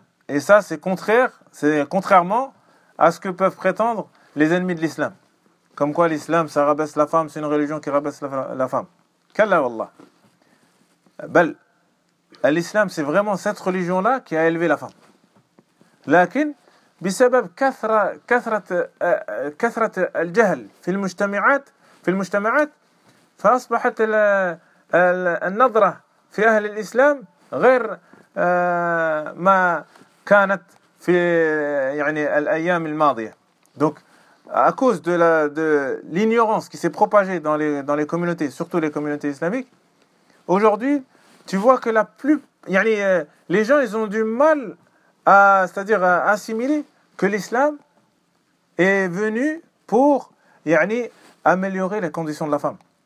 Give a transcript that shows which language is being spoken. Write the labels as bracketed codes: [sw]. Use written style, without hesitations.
[fr] Et ça c'est contrairement à ce que peuvent prétendre les ennemis de l'islam. Comme quoi l'islam ça rabaisse la femme, c'est une religion qui rabaisse la femme. [ar] كلا والله. [fr] بل l'islam c'est vraiment cette religion là qui a élevé la femme. [ar] لكن بسبب كثرة الجهل في المجتمعات فأصبحت النظرة في أهل الإسلام غير ما كانت في يعني الأيام الماضية. [fr] Donc à cause de l'ignorance qui s'est propagée dans les communautés, surtout les communautés islamiques, aujourd'hui tu vois que les gens ils ont du mal à assimiler que l'islam est venu pour yani, améliorer les conditions de la femme.